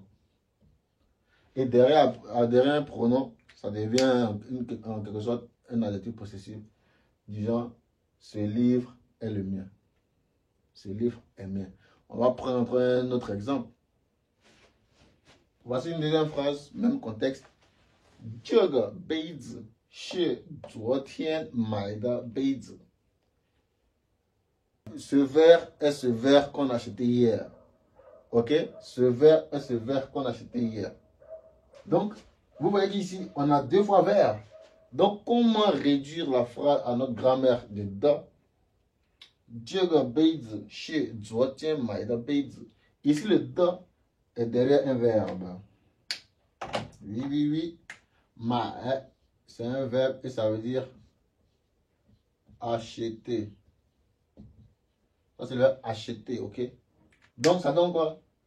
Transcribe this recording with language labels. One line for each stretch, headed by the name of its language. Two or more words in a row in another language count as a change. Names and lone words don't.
French: Et derrière un pronom, ça devient en quelque sorte un adjectif possessif. Du genre, ce livre est le mien. Ce livre est mien. On va prendre un autre exemple. Voici une deuxième phrase, même contexte.
Chinese: 这个杯子是昨天买的杯子.
French: Ce verre est ce verre qu'on a acheté hier. Ok? Ce verre est ce verre qu'on a acheté hier. Donc, vous voyez qu'ici, on a 2 fois verre. Donc, comment réduire la phrase à notre grammaire de da?
Chinese: 这个杯子是昨天买的杯子.
French: Ici, le da est derrière un verbe. Oui, oui, oui. Ma, c'est un verbe et ça veut dire acheter. Ça, c'est le verbe acheter, ok? Donc, ça donne quoi?